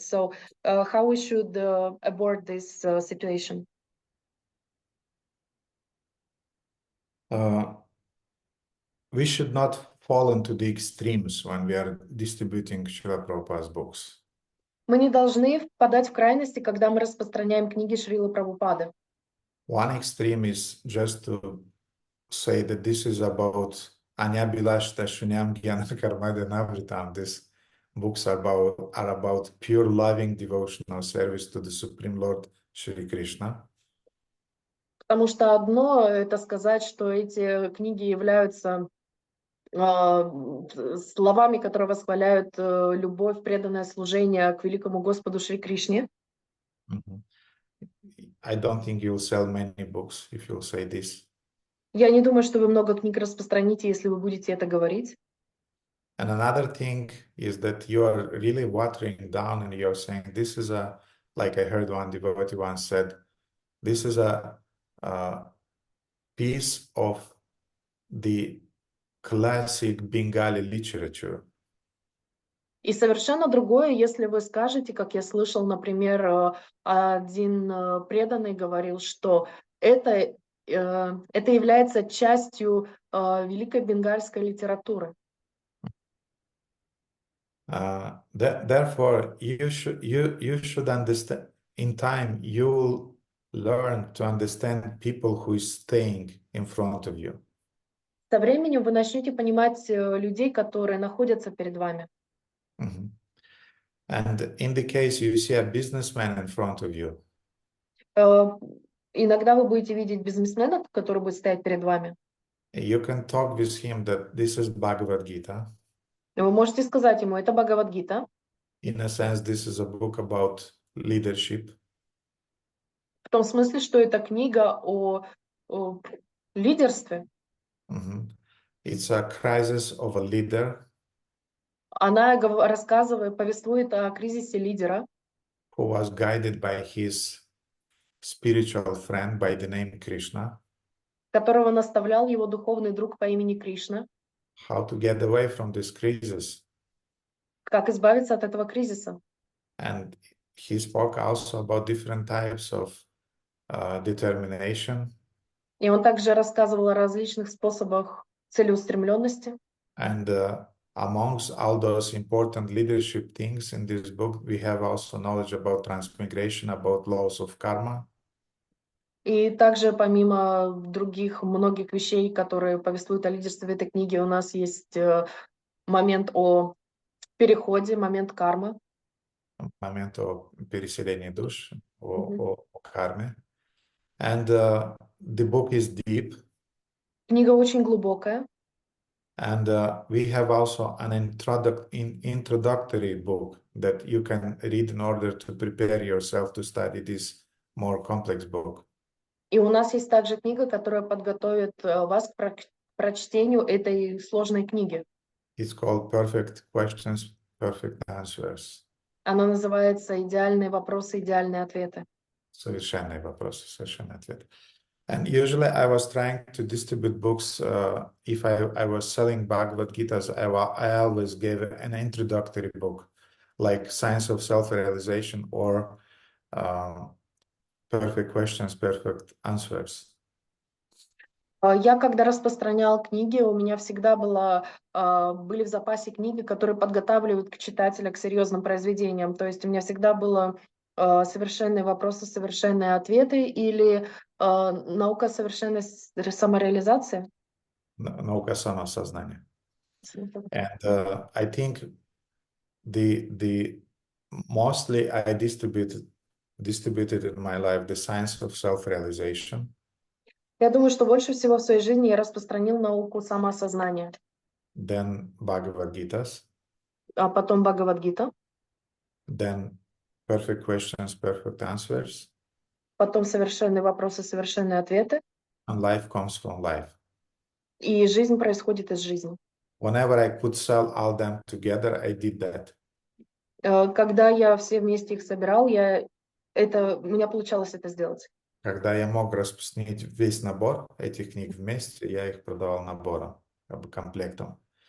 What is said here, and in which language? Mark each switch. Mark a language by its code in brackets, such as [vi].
[en] So how we should abort this situation? we should not fall into the extremes when we are distributing Srila Prabhupada's books. [ru] Мы не должны впадать в крайности, когда мы распространяем книги Шрилы Прабхупады. [en] One extreme is just to say that this is about [sa] Anyabilashta Shunyam Gyana Karmadyanavritam. [en] These books are about pure loving devotional service to the Supreme Lord Shri Krishna. [ru] Потому что одно — это сказать, что эти книги являются словами, которые восхваляют любовь, преданное служение к великому Господу Шри Кришне. [en] I don't think you'll sell many books if you'll say this. [ru] Я не думаю, что вы много книг распространите, если вы будете это говорить. [en] And another thing is that you are really watering down and you're saying, this is a, like I heard one devotee once said, this is a piece of the classic Bengali literature. [ru] И совершенно другое, если вы скажете, как я слышал, например, один преданный говорил, что это является частью великой бенгальской литературы. [en] Therefore, you should understand, in time, you will learn to understand people who is staying in front of you. [ru] Со временем вы начнете понимать людей, которые находятся перед вами. [en] And in the case you see a businessman in front of you. [ru] Иногда вы будете видеть бизнесмена, который будет стоять перед вами. [en] You can talk with him that this is Bhagavad Gita. [ru] Вы можете сказать ему, это Бхагавад-гита. [en] In a sense, this is a book about leadership. [ru] В том смысле, что это книга о лидерстве. [en] It's a crisis of a leader. [ru] Она рассказывает, повествует о кризисе лидера, [en] who was guided by his spiritual friend by the name Krishna. [ru] Которого наставлял его духовный друг по имени Кришна. [en] How to get away from this crisis. [ru] Как избавиться от этого кризиса. [en] And he spoke also about different types of determination. [ru] И он также рассказывал о различных способах целеустремленности. [en] And amongst all those important leadership things in this book, we have also knowledge about transmigration, about laws of karma. [ru] И также, помимо других многих вещей, которые повествуют о лидерстве в этой книге, у нас есть момент о переходе, момент кармы. Момент о переселении душ, о карме. [en] And the book is deep. [ru] Книга очень глубокая. [en] And we have also an introductory book that you can read in order to prepare yourself to study this more complex book. [ru] И у нас есть также книга, которая подготовит вас к прочтению этой сложной книги. [en] It's called Perfect Questions, Perfect Answers. [ru] Она называется «Идеальные вопросы, идеальные ответы». Совершенные вопросы, совершенные ответы. [en] And usually I was trying to distribute books. If I was selling Bhagavad Gitas, I always gave an introductory book, like Science of Self-Realization or Perfect Questions, Perfect Answers. [ru] Я, когда распространял книги, у меня всегда были в запасе книги, которые подготавливают читателя к серьезным произведениям. То есть у меня всегда было совершенные вопросы, совершенные ответы или наука совершенной самореализации. Наука самосознания. [en] And I think the mostly I distributed in my life the science of self-realization. [ru] Я думаю, что больше всего в своей жизни я распространил науку самоосознания. [en] Then Bhagavad Gitas. [ru] А потом Бхагавад-гита. [en] Then Perfect Questions, Perfect Answers. [ru] Потом совершенные вопросы, совершенные ответы. [en] And life comes from life. [ru] И жизнь происходит из жизни. [en] Whenever I could sell all them together, I did that. [ru] Когда я все вместе их собирал, у меня получалось это сделать. Когда я мог распространить весь набор этих книг вместе, я их продавал набором, как бы комплектом.